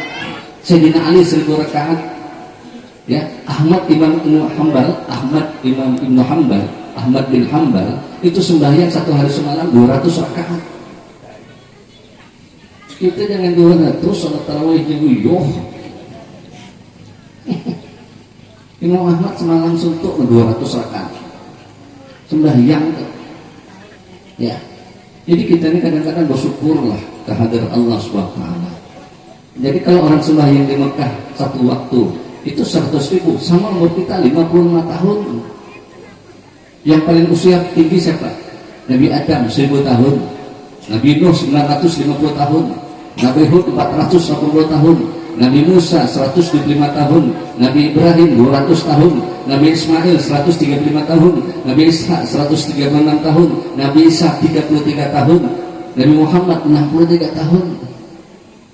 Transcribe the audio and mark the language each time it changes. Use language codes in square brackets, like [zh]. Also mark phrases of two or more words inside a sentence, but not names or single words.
[id] Sayyidina Ali 1000 rakaat. Ya, Ahmad Imam Ibnu Hanbal, Ahmad bin Hanbal itu sembahyang satu hari semalam 200 rakaat. Kita jangan 200 salat tarawih jauh. Imam Ahmad semalam suntuk 200 rakaat sembahyang. Ya, jadi kita ini kadang-kadang bersyukurlah kehadiran Allah [ar] Subhanahu wa taala. [id] Jadi kalau orang sembahyang di Mekah satu waktu itu 100.000 sama umur kita 55 tahun. Yang paling usia tinggi siapa? Nabi Adam 1000 tahun, Nabi Nuh 950 tahun, Nabi Hud 480 tahun, Nabi Musa 125 tahun, Nabi Ibrahim 200 tahun, Nabi Ismail 135 tahun, Nabi Ishak 136 tahun, Nabi Isa 33 tahun, Nabi Muhammad 63 tahun.